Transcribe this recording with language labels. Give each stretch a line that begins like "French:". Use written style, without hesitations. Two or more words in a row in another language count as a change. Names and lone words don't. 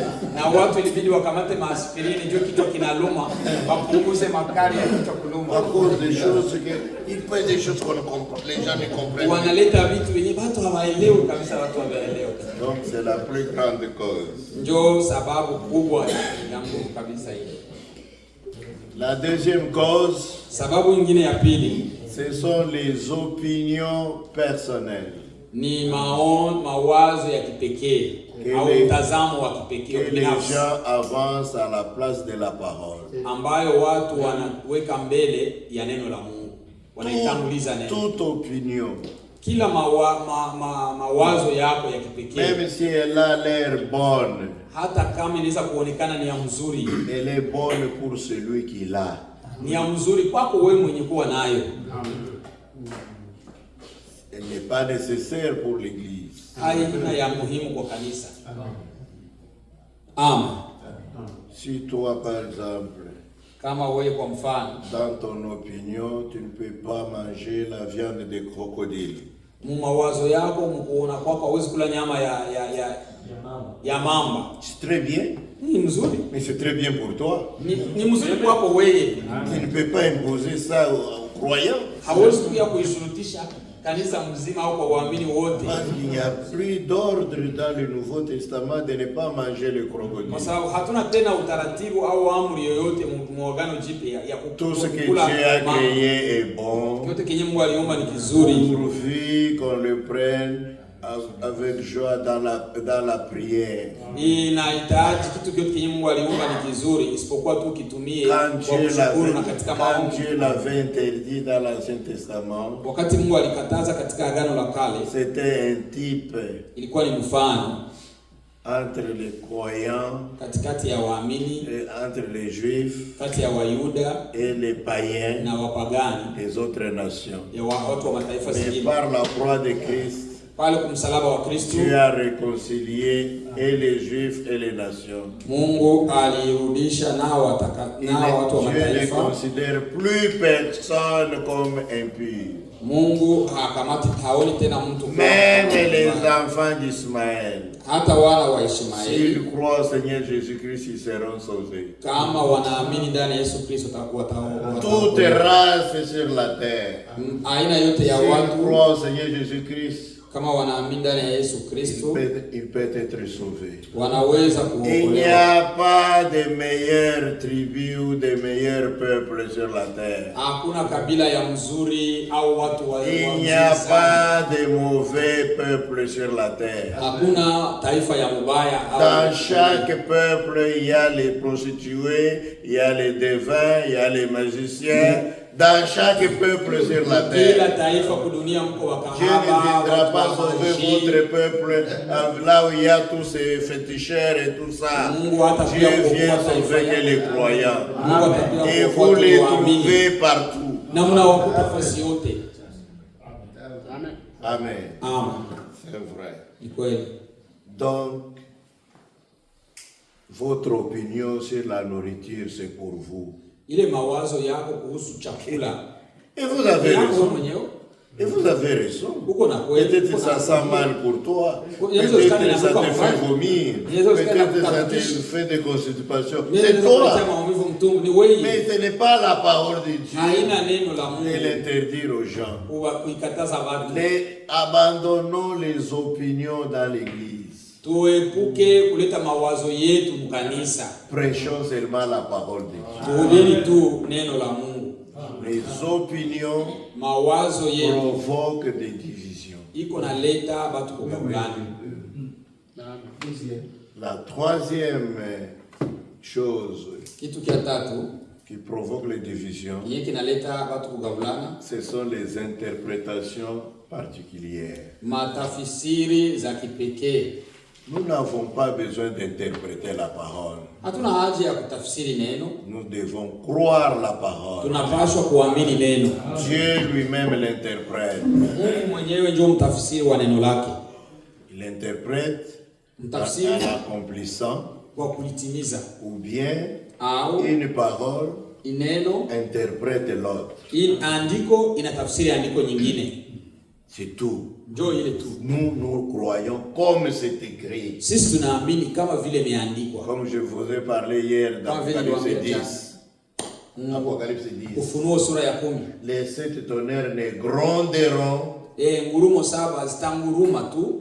Swahili: Na watu ilibidi wakamate maaspirini ndio kichwa kinaluma, wapunguze makali ya kichwa
French: À
Swahili: kuluma.
French: cause des choses il peut des choses qu'on ne comprend, les gens ne comprennent pas.
Swahili: Wanaleta vitu wenye watu hawaelewi kabisa, watu hawaelewi.
French: Donc c'est la plus grande cause.
Swahili: Ndio sababu kubwa ya nguvu kabisa hii.
French: La deuxième cause,
Swahili: Sababu nyingine ya pili
French: ce sont les opinions personnelles.
Swahili: ni mawazo ya kipekee au mtazamo wa kipekee
French: Que les
Swahili: binafsi
French: gens avancent à la place de la parole.
Swahili: ambayo watu wanaweka mbele ya neno la Mungu, wanaitanguliza neno.
French: Toute opinion,
Swahili: Kila mawazo yako ya kipekee,
French: même si elle a l'air bonne,
Swahili: hata kama inaweza kuonekana ni ya mzuri,
French: elle est bonne pour celui qui l'a.
Swahili: ni ya mzuri kwako wewe mwenye kuwa nayo.
French: Elle n'est pas nécessaire pour l'Église.
Swahili: Haina ya muhimu kwa kanisa. Amen.
French: Si toi, par exemple,
Swahili: Kama wewe kwa mfano,
French: dans ton opinion, tu ne peux pas manger la viande de crocodile,
Swahili: mawazo yako mkuona kwako hauwezi kula nyama ya mamba,
French: c'est très bien,
Swahili: ni mzuri,
French: mais c'est très bien pour toi.
Swahili: ni mzuri kwako wewe.
French: Tu ne peux pas imposer ça aux croyants.
Swahili: Hauwezi kuja kuishurutisha kanisa mzima au kwa waamini wote,
French: Parce qu'il n'y a plus d'ordre dans le Nouveau Testament de ne pas manger le crocodile.
Swahili: kwa sababu hatuna tena utaratibu au amri yoyote muagano jipya ya
French: Tout ce que
Swahili: kukula
French: Dieu a
Swahili: mamba.
French: créé est bon,
Swahili: Yote kenye Mungu aliumba ni kizuri,
French: pourvu qu'on le prenne avec joie dans la prière.
Swahili: inahitaji kitu kyote kenye Mungu aliumba ni kizuri, isipokuwa tu kitumie kwa kushukuru na katika maombi.
French: Quand Dieu l'avait interdit dans l'Ancien Testament,
Swahili: Wakati Mungu alikataza katika agano la kale,
French: c'était un type
Swahili: ilikuwa ni mfano
French: entre les croyants,
Swahili: katikati ya waamini,
French: entre les juifs
Swahili: kati ya Wayuda
French: et les païens
Swahili: na wapagani,
French: des autres nations.
Swahili: ya watu wa mataifa
French: Mais
Swahili: zingine.
French: par la croix de Christ,
Swahili: Pale kumsalaba wa Kristo,
French: Dieu a réconcilié et les juifs et les nations.
Swahili: Mungu alirudisha nao watu wa
French: Dieu ne
Swahili: mataifa.
French: considère plus personne comme impur.
Swahili: Mungu haoni tena mtu kama
French: Même les enfants d'Ismaël,
Swahili: hata wana wa Ishmaeli,
French: s'ils croient au Seigneur Jésus-Christ, ils seront sauvés.
Swahili: kama wanaamini ndani ya Yesu Kristo watakuwa
French: Toute race sur la terre,
Swahili: aina yote ya
French: s'ils
Swahili: watu
French: croient au Seigneur Jésus-Christ,
Swahili: kama wanaamini ndani ya Yesu Kristo
French: il peut être sauvé.
Swahili: wanaweza
French: Il n'y
Swahili: kuokolewa.
French: a pas de meilleure tribu ou de meilleur peuple sur la terre.
Swahili: Hakuna kabila ya mzuri au watu wa
French: Il n'y a pas de mauvais peuple sur la terre.
Swahili: hakuna taifa ya mubaya
French: Dans chaque peuple, il y a les prostituées, il y a les devins, il y a les magiciens. Dans chaque peuple sur la
Swahili: kila
French: terre.
Swahili: taifa kudunia mko
French: Dieu ne
Swahili: wakahaba,
French: viendra
Swahili: watu
French: pas
Swahili: wa
French: sauver
Swahili: maji.
French: votre peuple là où il y a tous ces féticheurs et tout ça.
Swahili: Mungu hatakuja
French: Dieu vient
Swahili: kuokoa taifa
French: sauver que
Swahili: yake.
French: les croyants.
Swahili: Mungu atakuja
French: Et
Swahili: kuokoa
French: vous tu les
Swahili: waamini.
French: trouvez partout.
Swahili: Na mnawakuta fasi yote. Amen. Amen.
French: C'est vrai.
Swahili: Ni kweli.
French: Donc, votre opinion sur la nourriture, c'est pour vous.
Swahili: Ile mawazo yako kuhusu chakula
French: Et vous avez
Swahili: yako wewe
French: raison.
Swahili: mwenyewe
French: Et vous avez raison.
Swahili: uko na kweli.
French: Peut-être ça sent mal pour toi. Peut-être Peut-être ça te fait vomir. Peut-être ça te fait des constipations. C'est toi.
Swahili: Ni wewe.
French: Mais ce n'est pas la parole de Dieu
Swahili: Haina neno la
French: de
Swahili: Mungu
French: l'interdire aux gens.
Swahili: kuikataza watu.
French: Abandonnons les opinions dans l'église.
Swahili: Tuepuke kuleta mawazo yetu mkanisa.
French: Prêchons seulement la parole de Dieu.
Swahili: Tuhubiri tu neno la Mungu.
French: Les opinions
Swahili: Mawazo yetu
French: provoquent des divisions.
Swahili: iko na leta watu kugabulana.
French: La troisième chose
Swahili: Kitu kia tatu
French: qui provoque les divisions,
Swahili: yenye kinaleta watu kugabulana,
French: ce sont les interprétations particulières.
Swahili: matafsiri za kipekee.
French: Nous n'avons pas besoin d'interpréter la parole.
Swahili: Hatuna haja ya kutafsiri neno,
French: Nous devons croire la parole.
Swahili: tunapaswa kuamini neno.
French: Dieu lui-même l'interprète.
Swahili: Mungu mwenyewe ndio mtafsiri wa neno lake.
French: Il interprète
Swahili: Mtafsiri
French: en accomplissant
Swahili: kwa kulitimiza,
French: ou bien
Swahili: au
French: une parole
Swahili: ineno
French: interprète l'autre.
Swahili: in andiko inatafsiri andiko nyingine.
French: C'est tout.
Swahili: Njoo ile tu.
French: Nous croyons comme c'est écrit.
Swahili: Sisi tunaamini kama vile imeandikwa.
French: Comme je vous ai parlé hier dans Apocalypse 10. Apocalypse 10.
Swahili: Ufunuo sura ya 10.
French: Les 7 tonnerres ne gronderont
Swahili: ngurumo 7 zitanguruma tu